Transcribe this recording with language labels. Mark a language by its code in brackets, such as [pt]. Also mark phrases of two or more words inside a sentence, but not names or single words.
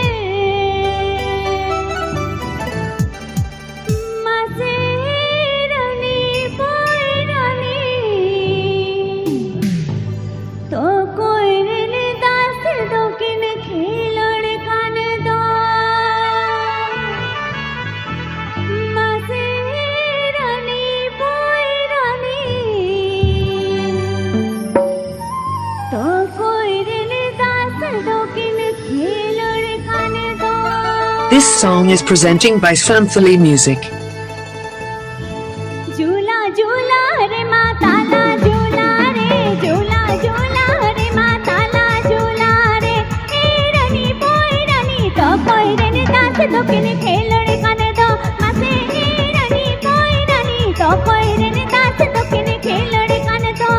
[sat] मसेरनी पोरनी तो कोयरने दास दोकिन खेलोड़ कान दो, मसेरनी पोरनी तो कोयरने दास दोकिन खेलोड़ कान दो। [en] This song is presenting by Santhali Music. [sat] झूला झूला रे माताला झूला रे, झूला झूला रे माताला झूला रे, एरनी पोरनी तो कोयरने दास दोकिन खेलोड़ कान दो, मसेरनी पोरनी तो कोयरने दास दोकिन खेलोड़ कान दो।